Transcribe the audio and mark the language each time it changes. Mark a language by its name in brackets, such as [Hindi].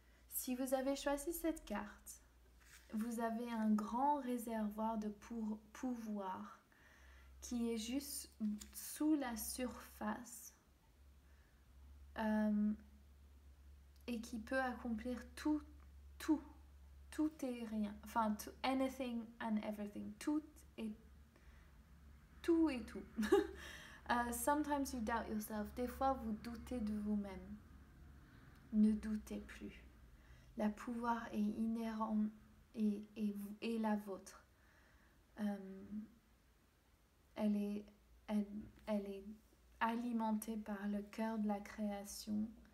[French] Si vous avez choisi cette carte, vous avez un grand réservoir de pouvoir qui est juste sous la surface et qui peut accomplir tout et rien. Enfin, [English] anything and everything. [French] Tout et tout. [English] Sometimes you doubt yourself. [French] Des fois, vous doutez de vous-même. Ne doutez plus. Le pouvoir est inhérent et la vôtre. Elle est alimentée par le cœur de la création.